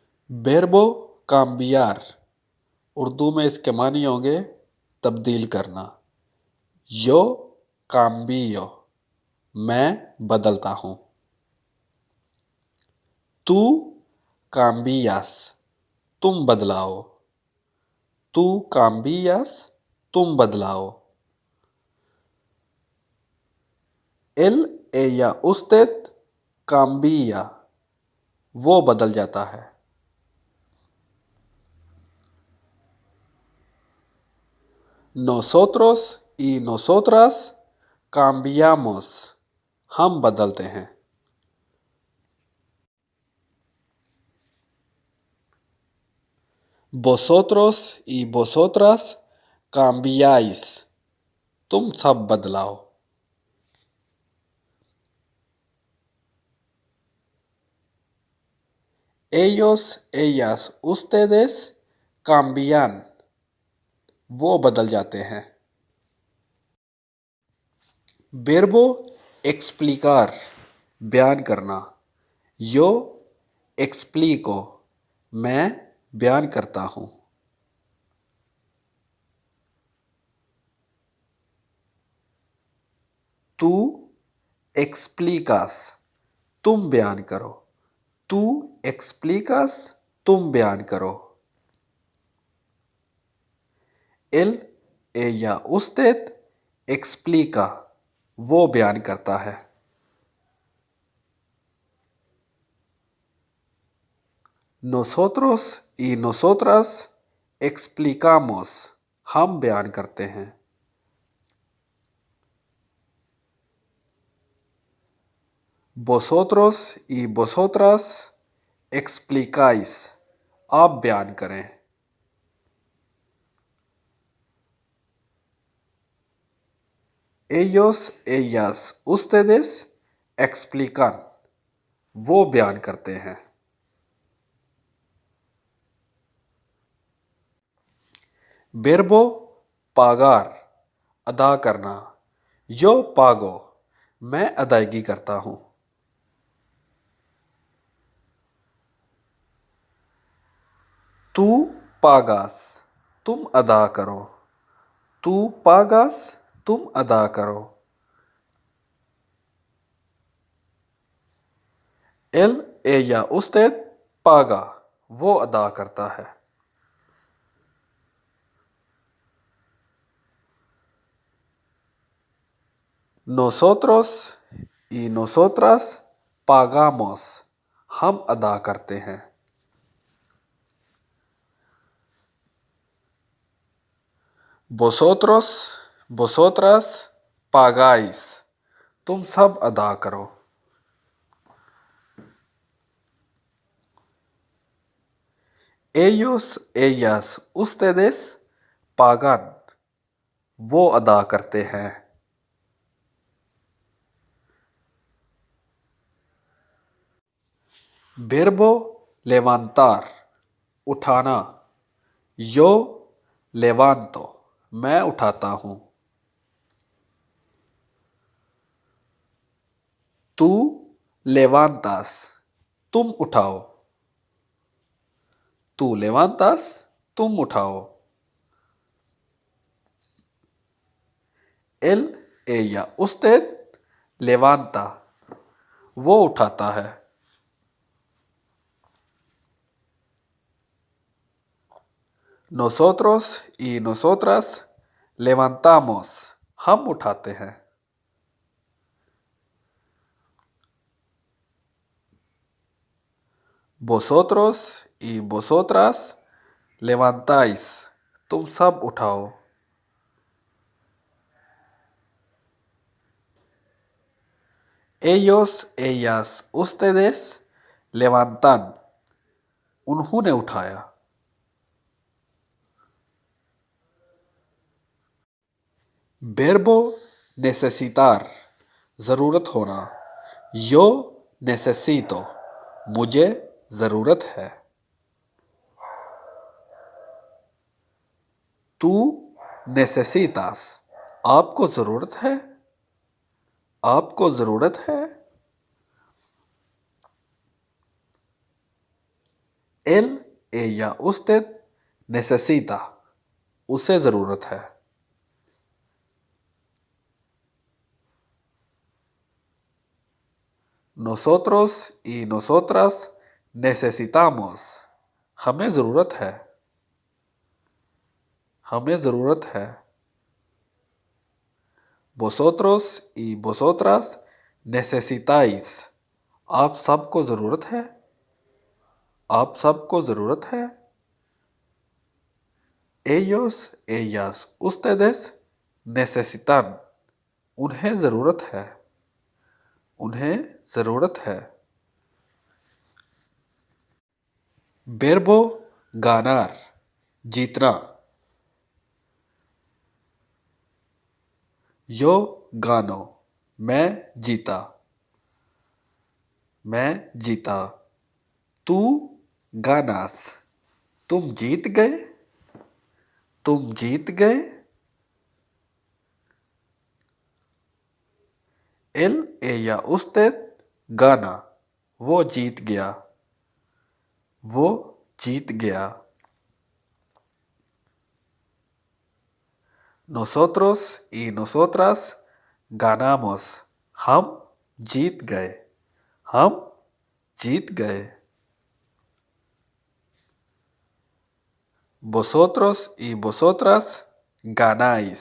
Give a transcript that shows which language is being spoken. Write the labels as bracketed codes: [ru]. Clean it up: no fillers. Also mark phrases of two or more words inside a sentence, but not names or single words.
[es] verbo cambiar [ur] اردو میں اس کے معنی ہوں گے تبدیل کرنا. [es] yo cambio [ur] میں بدلتا ہوں. [es] tú cambias [ur] تم بدلاؤ. [es] tú cambias [ur] تم بدلاؤ. [es] él, ella, usted cambia [ur] وہ بدل جاتا ہے. [es] nosotros y nosotras cambiamos [ur] ہم بدلتے ہیں. [es] vosotros y vosotras cambiáis [ur] تم سب بدلاؤ. [es] ellos, ellas, ustedes cambian [ur] وہ بدل جاتے ہیں. [es] verbo explicar [ur] بیان کرنا. [es] yo explico [ur] میں بیان کرتا ہوں. [es] tú explicas [ur] تم بیان کرو. [es] tú explicas [ur] تم بیان کرو. [es] él, ella, usted explica [ur] وہ بیان کرتا ہے. [es] nosotros y nosotras explicamos [ur] ہم بیان کرتے ہیں. [es] vosotros y vosotras explicáis [ur] آپ بیان کریں. [es] ellos, ellas, ustedes explican [ur] وہ بیان کرتے ہیں. [es] verbo pagar [ur] ادا کرنا. [es] yo pago [ur] میں ادائیگی کرتا ہوں. [es] tú pagas [ur] تم ادا کرو. [es] tú pagas [ur] تم ادا کرو. [es] él, ella, usted paga [ur] وہ ادا کرتا ہے. [es] nosotros y nosotras pagamos [ur] ہم ادا کرتے ہیں. [es] vosotros, vosotras pagáis [ur] تم سب ادا کرو. [es] ellos, ellas, ustedes pagan [ur] وہ ادا کرتے ہیں. [es] verbo levantar اٹھانا. yo levanto [ur] میں اٹھاتا ہوں. [es] tú levantas [ur] تم اٹھاؤ. [es] tú levantas [ur] تم اٹھاؤ. [es] él, ella, usted levanta [ur] وہ اٹھاتا ہے. [es] nosotros y nosotras levantamos [ur] ہم اٹھاتے ہیں. [es] vosotros y vosotras levantáis [ur] تم سب اٹھاؤ. [es] ellos, ellas, ustedes levantan [ur] انہوں نے اٹھایا. [es] verbo necesitar [ur] ضرورت ہونا. [es] yo necesito [ur] مجھے ضرورت ہے. [es] tú necesitas [ur] آپ کو ضرورت ہے. آپ کو ضرورت ہے. [es] Él, ella, usted necesita. [ur] اسے ضرورت ہے. [es] Nosotros y nosotras necesitamos. [ur] ہمیں ضرورت ہے۔ ہمیں ضرورت ہے. [es] Vosotros y vosotras necesitáis. [ur] آپ سب کو ضرورت ہے۔ آپ سب کو ضرورت ہے. [es] Ellos, ellas, ustedes necesitan. [ur] انہیں ضرورت ہے۔ انہیں ضرورت ہے. [es] Verbo ganar. जीतना. Yo gano. [ur] میں جیتا۔ میں جیتا. [es] Tú ganas. [ur] تم جیت گئے. تم جیت گئے. [es] Él, ella, usted gana. [ur] وہ جیت گیا۔ وہ جیت گیا. [es] Nosotros y nosotras ganamos. [ur] ہم جیت گئے۔ ہم جیت گئے. [es] Vosotros y vosotras ganáis.